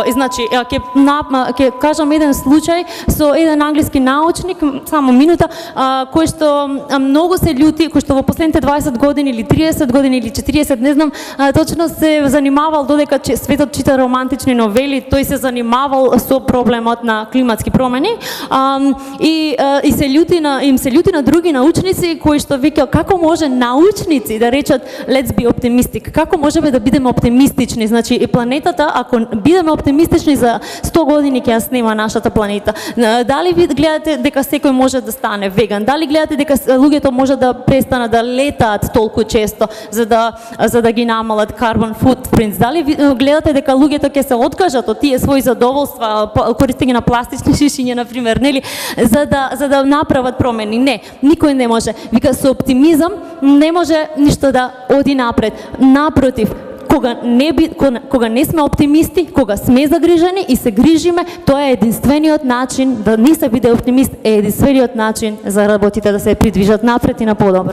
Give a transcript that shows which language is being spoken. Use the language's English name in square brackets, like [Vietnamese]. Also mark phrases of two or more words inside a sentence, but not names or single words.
[Macedonian] И значи ќе кажам еден случај со еден англиски научник, само минута, кој што многу се љути, кој што во последните 20 години или 30 години или 40, не знам, точно се занимавал додека светот чита романтични новели, тој се занимавал со проблемот на климатски промени и им се љути на други научници кои што викаат како може научници да речат [English] let's be optimistic, [Macedonian] како можеме да бидеме оптимистични, значи и планетата ако бидеме оптимистични за 100 години ќе ја снема нашата планета. Дали ви гледате дека секој може да стане веган? Дали гледате дека луѓето може да престанат да летаат толку често за да ги намалат [English] carbon footprints? [Macedonian] Дали гледате дека луѓето ќе се откажат од тие своји задоволства, користење на пластични шишиња на пример, нели, за да направат промени? Не, никој не може. Вика со оптимизам не може ништо да оди напред. Напротив, кога не сме оптимисти, кога сме загрижени и се грижиме, тоа е единствениот начин да не се биде оптимист, е единствениот начин за работите да се придвижат напред и на подобро.